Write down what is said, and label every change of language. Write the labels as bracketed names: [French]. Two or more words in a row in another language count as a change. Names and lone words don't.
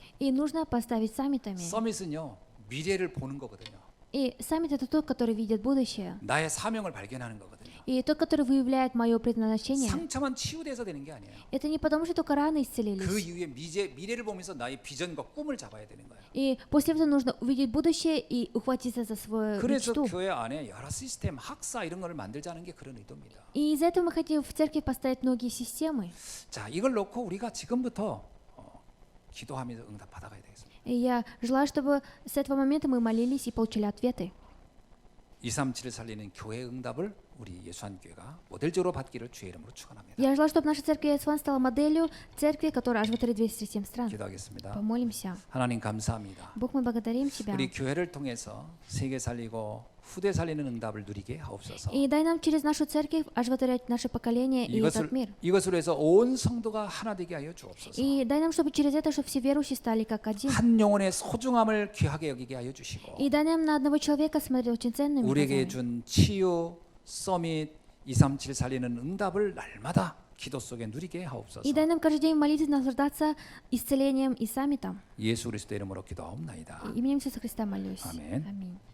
[Russian] И нужно поставить саммитами. [Korean] 서밋은요 미래를 보는 거거든요. [Russian] И саммит — это тот, который видит будущее. [Korean] 나의 사명을 발견하는 거거든요. [Russian] И тот, который выявляет мое предназначение. [Korean] 상처만 치유돼서 되는 게 아니에요. [Russian] Это не потому, что только раны [Korean] 그 [Russian] исцелились. [Korean] 이후에 미래를 보면서 나의 비전과 꿈을 잡아야 되는 거예요. [Russian] И после этого нужно увидеть будущее и ухватиться за свою [Korean] 그래서 [Russian] мечту. [Korean] 교회 안에 여러 시스템, 학사 이런 거를 만들자는 게 그런 의도입니다. [Russian] И из-за этого мы хотим в церкви поставить многие системы. [Korean] 자, 이걸 놓고 우리가 지금부터 기도하면서 응답 받아가야 되겠습니다. [Russian] И я желаю, чтобы с этого момента мы молились и получили ответы. [Korean] 237을 살리는 교회 응답을 우리 예수한교회가 모델적으로 받기를 주의 이름으로 축원합니다. [Russian] Я желаю, чтобы наша церковь Иесуан стала моделью церкви, которая оживотворит 237 стран. [Korean] 기도하겠습니다. [Russian] Помолимся. [Korean] 하나님 감사합니다. [Russian] Бог, мы благодарим Тебя. [Korean] 우리 교회를 통해서 세계 살리고 후대 살리는 응답을 누리게 하옵소서. [Russian] И дай нам через нашу церковь оживотворять наше поколение и этот мир. [Korean] 이것으로 해서 온 성도가 하나 되게 하여 주옵소서. [Russian] И дай нам, чтобы через это, чтобы все верующие стали как один. [Korean] 한 영혼의 소중함을 귀하게 여기게 하여 주시고 [Russian] И дай нам на одного человека смотреть очень ценными [Korean] 우리에게 [Russian] глазами. [Korean] 준 치유, 서밋, 237 살리는 응답을 날마다 기도 속에 누리게 하옵소서. [Russian] И дай нам каждый день в молитве наслаждаться исцелением и саммитом. [Korean] 예수 그리스도 이름으로 기도하옵나이다. [Russian] Именем Иисуса Христа молюсь. Аминь. Аминь.